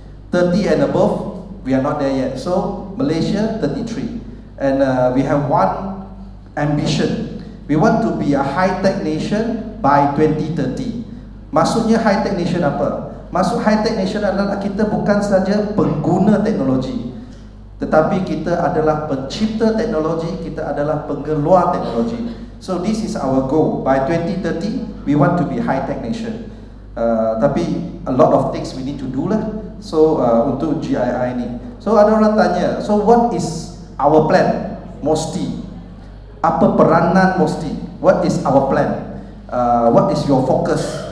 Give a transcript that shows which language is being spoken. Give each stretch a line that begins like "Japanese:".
English: 30 and above, we are not there yet. So Malaysia 33, and we have one ambition. We want to be a high-tech nation by 2030.
Malay: Maksudnya high-tech nation apa? Maksud high-tech nation adalah kita bukan saja pengguna teknologi, tetapi kita adalah pencipta teknologi, kita adalah pengeluar teknologi.
English: So this is our goal. By 2030, we want to be high-tech nation.
Malay: Tapi
English: a lot of things we need to do lah. So
Malay: untuk GII ni, so ada orang tanya,
English: so what is our plan, MOSTI?
Malay: Apa peranan MOSTI?
English: What is our plan? What is your focus?